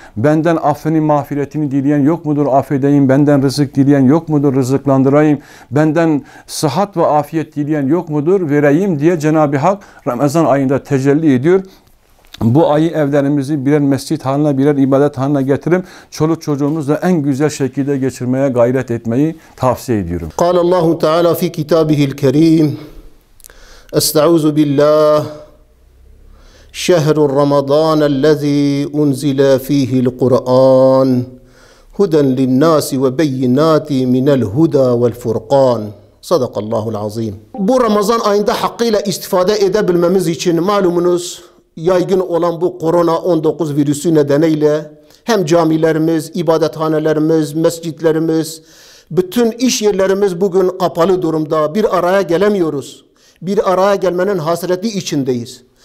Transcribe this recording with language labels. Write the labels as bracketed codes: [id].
[tr] Benden affını, mağfiretini dileyen yok mudur? Affedeyim. Benden rızık dileyen yok mudur? Rızıklandırayım. Benden sıhhat ve afiyet dileyen yok mudur? Vereyim diye Cenab-ı Hak Ramazan ayında tecelli ediyor. Bu ayı evlerimizi birer mescit haline, birer ibadet haline getirip çoluk çocuğumuzla en güzel şekilde geçirmeye gayret etmeyi tavsiye ediyorum. [ar] قال الله تعالى في كتابه الكريم استعوذ بالله شهر رمضان الذي أنزل فيه القرآن هدى للناس وبينات من الهدى والفرقان. Sadakallahu azim. [tr] Bu Ramazan ayında hakkıyla istifade edebilmemiz için malumunuz yaygın olan bu korona-19 virüsü nedeniyle hem camilerimiz, ibadethanelerimiz, mescitlerimiz, bütün iş yerlerimiz bugün kapalı durumda. Bir araya gelemiyoruz. Bir araya gelmenin hasreti içindeyiz.